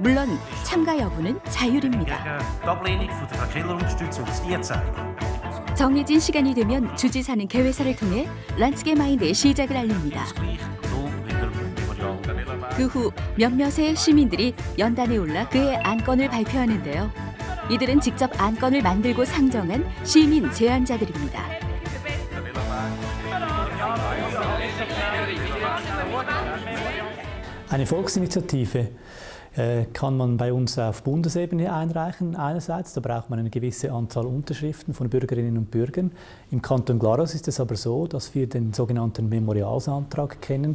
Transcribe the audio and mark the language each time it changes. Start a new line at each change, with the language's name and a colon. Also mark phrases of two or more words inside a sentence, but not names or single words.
Korean: 물론 참가 여부는 자율입니다. 정해진 시간이 되면 주지사는 개회사를 통해 란츠게마인드의 시작을 알립니다. 그 후 몇몇의 시민들이 연단에 올라 그의 안건을 발표하는데요. 이들은 직접 안건을 만들고 상정한 시민 제안자들입니다.
German: Eine Volksinitiative kann man bei uns auf Bundesebene einreichen. Einerseits, da braucht man eine gewisse Anzahl Unterschriften von Bürgerinnen und Bürgern. Im Kanton Glarus ist es aber so, dass wir den sogenannten Memorialsantrag kennen.